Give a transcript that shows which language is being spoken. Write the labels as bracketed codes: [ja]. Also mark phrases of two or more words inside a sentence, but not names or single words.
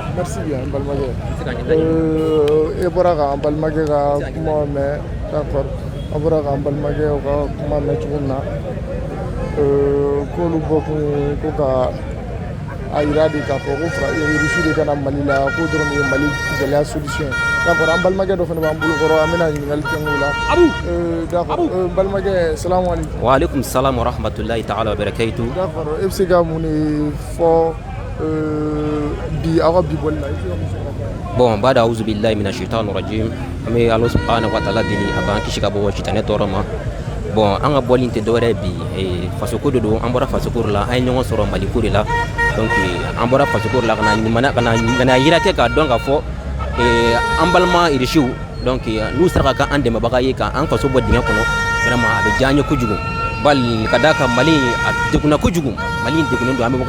[fr] Merci bien [bm] an balimakɛ e bɔra ka an balimakɛ ka kuma mɛn d'accord an bɔra ka an balimakɛ ka kuma mɛn cogo min na k'olu bɔkun ye ko ka a yira de k'a fɔ ko Russie de kana Mali la ko dɔrɔn ye Mali gɛlɛya solution d'accord an balimakɛ dɔ fana b'an bolo kɔrɔ an bɛna ɲininkali kɛ o la d'accord balimakɛ [ar] سلام عليكم. وعليكم السلام ورحمة الله تعالى وبركاته. [bm] D'accord e bɛ se ka mun de fɔ bi aw ka bi bɔli la. [ar] Bon bada أعوذ بالله من الشيطان الرجيم. [bm] An bɛ Ala [ar] سبحانه وتعالى [bm] deli a b'an kisi ka bɔ sitanɛ tɔɔrɔ ma. Bon an ka bɔli tɛ dɔwɛrɛ bi fasoko de don an bɔra fasoko la an ye ɲɔgɔn sɔrɔ Maliko de la donc an bɔra fasoko la kana yira kɛ k'a dɔn k'a fɔ an balima irisiw donc n'u sera ka an dɛmɛbaga ye k'an faso bɔ dingɛ kɔnɔ vraiment a bɛ diya an ye kojugu bali ka d'a kan Mali a degunna kojugu Mali degunnen don an bɛ